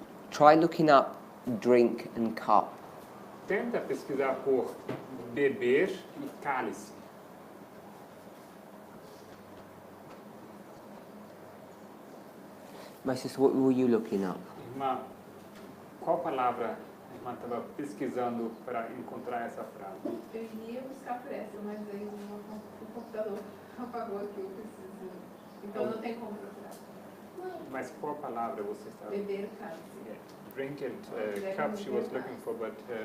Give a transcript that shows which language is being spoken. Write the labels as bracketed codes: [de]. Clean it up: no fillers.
[en] Try looking up drink and cup. [pt] Tenta pesquisar por beber e cálice. [en] My sister, what were you looking up? [pt] Irmã, qual palavra a irmã estava pesquisando para encontrar essa frase? Eu ia buscar por essa, mas aí o computador apagou aqui, eu preciso. Então não tem como procurar. Mas qual palavra você estava? Beber cálice. [en] Yeah. Drink and cup she was looking for, but